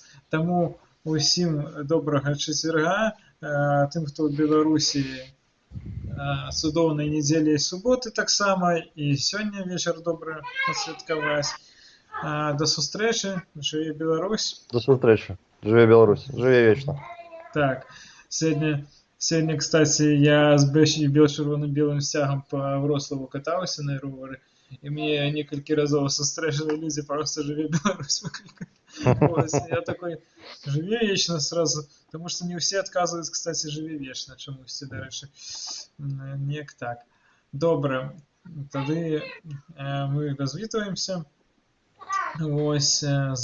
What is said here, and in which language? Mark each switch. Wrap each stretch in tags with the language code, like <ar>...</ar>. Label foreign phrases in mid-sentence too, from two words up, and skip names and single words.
<be>Таму усім добрага чацвярга, тым, хто ў Беларусі, цудоўнай нядзелі і суботы таксама, і сёння вечар добра адсвяткаваць. До сустрэчы, жыве Беларусь. До сустрэчы, жыве Беларусь, жыве вечна.</be> <ru>Так, сегодня, кстати, я с бело-червоно-белым стягом по Вроцлаву катался на ровері, и мне несколько разов встречали люди, просто «Живи Беларусь» выкликали. Я такой «Живи вечно» сразу, потому что не все отказываются, кстати, «Живи вечно»,</ru> <uk>чомусь, до речі. Ніяк так. Добре, тоді ми розвітуємося. Ось,</uk>